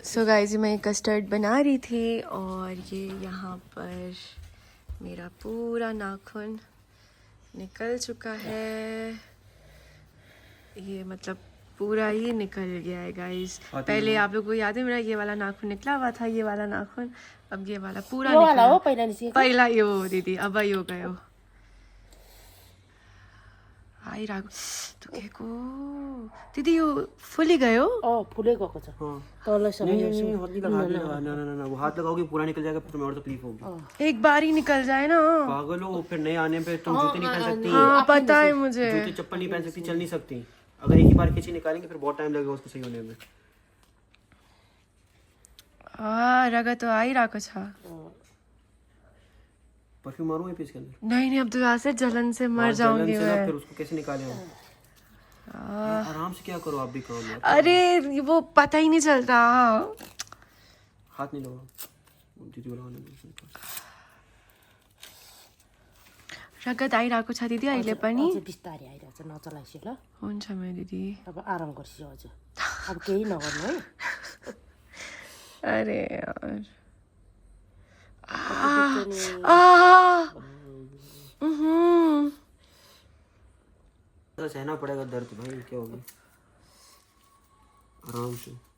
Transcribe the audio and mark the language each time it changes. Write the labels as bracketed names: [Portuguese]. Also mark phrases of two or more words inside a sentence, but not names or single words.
[English] so guys, [Hindi] मैं कस्टर्ड बना रही थी और ये यहाँ पर मेरा पूरा नाखून निकल चुका है, ये मतलब पूरा ही निकल गया है गाइस। पहले आप लोगों को याद है मेरा ये वाला नाखून निकला हुआ था, ये वाला नाखून, अब ये वाला पूरा निकला। [Nepali] पहला यो दीदी, अब यो गयो आइरहेको दुखेको दिदी, यो फुली गयो। फुले गएको छ तलसम्म। [Hindi] नहीं, हाथ नहीं लगा, ना वो हाथ लगाओगे पूरा निकल जाएगा, फिर तुम्हें और तकलीफ होगी। एक बार ही निकल जाए ना, पागल हो, फिर नए आने पे तुम जूते नहीं पहन सकती। हाँ पता है मुझे, जूते चप्पल नहीं पहन सकती, चल नहीं सकती। अगर एक ही बार खींची निकालेंगे फिर बहुत टाइम लगेगा उसको सही होने में। [Nepali] रगत तो आइरहेको छ। [Hindi] परफ्यूम मारूं पीस के अंदर? नहीं अब्दुल वासे, जलन से मर जाऊंगी मैं। फिर उसको कैसे निकाले हम? आराम से क्या करो आप भी काम यार। अरे वो पता ही नहीं चलता। हाथ नहीं लगाओ दीदी, लगाने [Nepali] रगत आइरहेको छ दिदी अहिले पनि। बिस्तारै आइरहेछ, नचलाइसी ल। हुन्छ मेरो दिदी, अब आराम गर्छु अझ, अब केही नगर्नु है। [Hindi] अरे यार सहना पड़ेगा दर्द भाई, क्या होगा, आराम से।